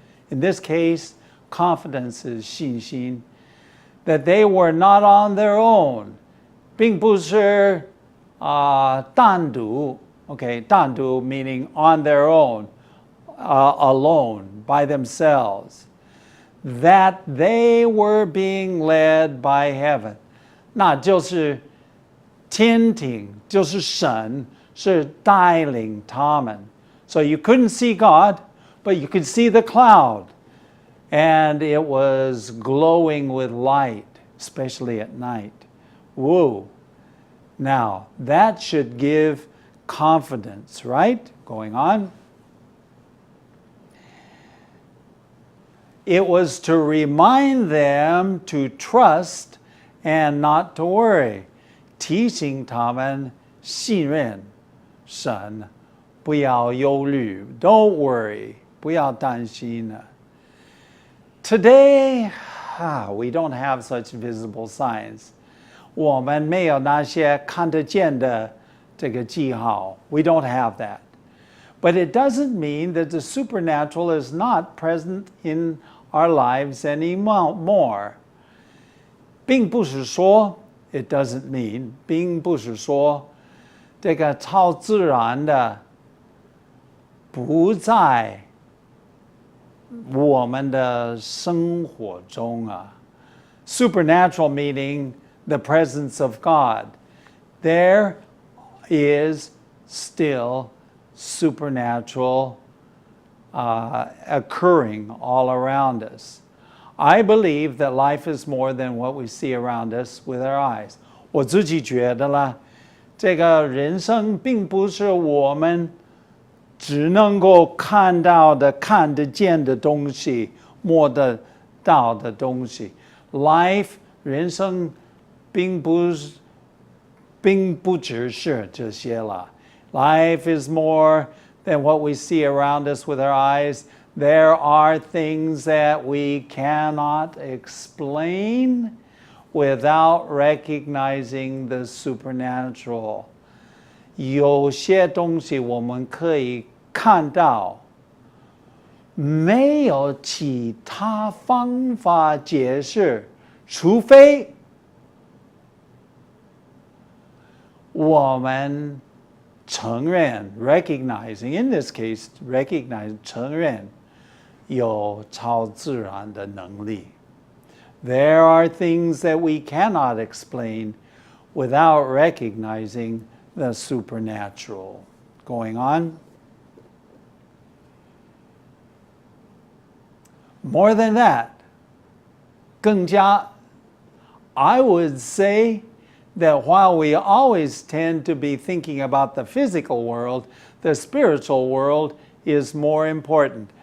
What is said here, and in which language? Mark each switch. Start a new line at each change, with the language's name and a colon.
English: In this case, confidence is 信心, that they were not on their own,
Chinese: 并不是单独,
English: okay, 单独 meaning on their own, alone, by themselves, that they were being led by heaven.
Chinese: 那就是天庭，就是神，是带领他们.
English: So you couldn't see God, but you could see the cloud. And it was glowing with light, especially at night. Whoa. Now, that should give confidence, right? Going on. It was to remind them to trust and not to worry.
Chinese: 提醒他们信任神，不要忧虑.
English: Don't worry.
Chinese: 不要担心.
English: Today, we don't have such visible signs.
Chinese: 我们没有那些看得见的这个记号.
English: We don't have that. But it doesn't mean that the supernatural is not present in our lives anymore.
Chinese: 并不是说
English: it doesn't mean
Chinese: 并不是说这个超自然的不在我们的生活中啊.
English: Supernatural meaning the presence of God. There is still supernatural occurring all around us. I believe that life is more than what we see around us with our eyes.
Chinese: 我自己觉得啦，这个人生并不是我们只能够看到的、看得见的东西、摸得到的东西。 Life 人生并不只是这些啦。
English: Life is more than what we see around us with our eyes. There are things that we cannot explain without recognizing the supernatural.
Chinese: 有些东西我们可以看到，没有其他方法解释，除非我们承认
English: recognizing, in this case, recognize
Chinese: 承认有超自然的能力.
English: There are things that we cannot explain without recognizing the supernatural. Going on. More than that, 更加, I would say that while we always tend to be thinking about the physical world, the spiritual world is more important.